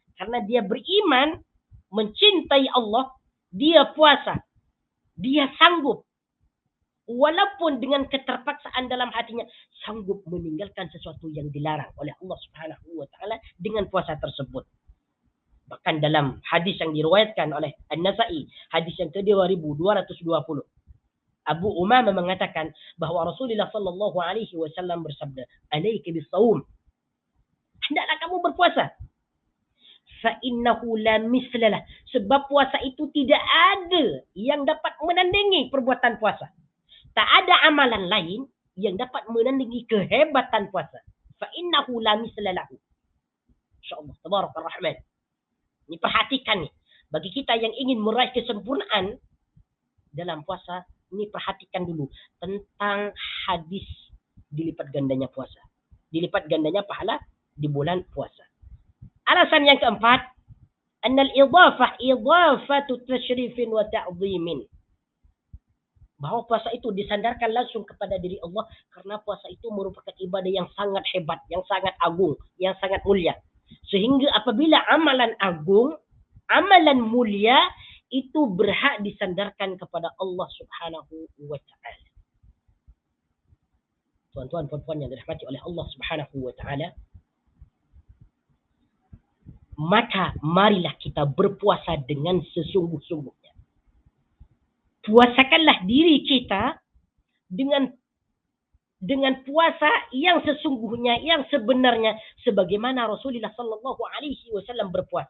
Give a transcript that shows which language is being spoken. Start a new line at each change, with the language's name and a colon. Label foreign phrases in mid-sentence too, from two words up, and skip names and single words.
Malay: Karena dia beriman, mencintai Allah, dia puasa. Dia sanggup walaupun dengan keterpaksaan dalam hatinya sanggup meninggalkan sesuatu yang dilarang oleh Allah
Arabic: Subhanahu wa taala
Malay: dengan puasa tersebut. Bahkan dalam hadis yang diriwayatkan oleh An-Nasa'i, hadis yang ke-2220, Abu Umamah mengatakan bahawa Rasulullah
Arabic: sallallahu alaihi wasallam
Malay: bersabda,
Arabic: "Alaika bis-shaum."
Malay: Hendaklah kamu berpuasa.
Arabic: Fa innahu la mislalah.
Malay: Sebab puasa itu tidak ada yang dapat menandingi perbuatan puasa. Tak ada amalan lain yang dapat menandingi kehebatan puasa.
Arabic: fa innahu la misla lahu. Insyaallah tabarakar rahman.
Malay: Ini perhatikan nih. Bagi kita yang ingin meraih kesempurnaan dalam puasa, ini perhatikan dulu tentang hadis dilipat gandanya puasa. Dilipat gandanya pahala di bulan puasa. Alasan yang keempat,
Arabic: annal idhafah idhafatu tasyrifin wa ta'zimin.
Malay: Bahwa puasa itu disandarkan langsung kepada diri Allah karena puasa itu merupakan ibadah yang sangat hebat, yang sangat agung, yang sangat mulia. Sehingga apabila amalan agung, amalan mulia itu berhak disandarkan kepada Allah
Arabic: Subhanahu wa taala.
Malay: Tuan-tuan puan-puan yang dirahmati oleh Allah
Arabic: Subhanahu wa taala,
Malay: maka marilah kita berpuasa dengan sesungguh-sungguhnya. Puasakanlah diri kita dengan puasa yang sesungguhnya, yang sebenarnya sebagaimana Rasulullah
Arabic: sallallahu alaihi wasallam
Malay: berpuasa.